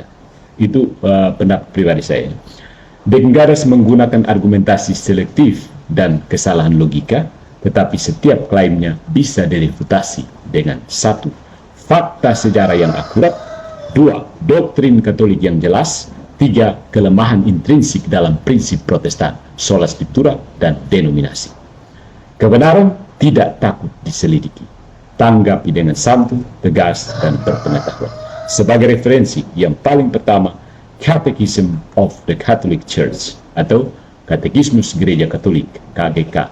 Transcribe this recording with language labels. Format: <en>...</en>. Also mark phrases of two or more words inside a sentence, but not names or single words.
<id>Itu pendapat pribadi saya. Deki Gadas menggunakan argumentasi selektif dan kesalahan logika, tetapi setiap klaimnya bisa direfutasi dengan 1. Fakta sejarah yang akurat, 2. Doktrin Katolik yang jelas, 3. Kelemahan intrinsik dalam prinsip Protestan,</id> <la>sola scriptura,</la> <id>dan denominasi. Kebenaran tidak takut diselidiki. Tanggapi dengan santun, tegas, dan berpengetahuan. Sebagai referensi yang paling pertama, Catechism of the Catholic Church atau Katekismus Gereja Katolik, KGK.</id>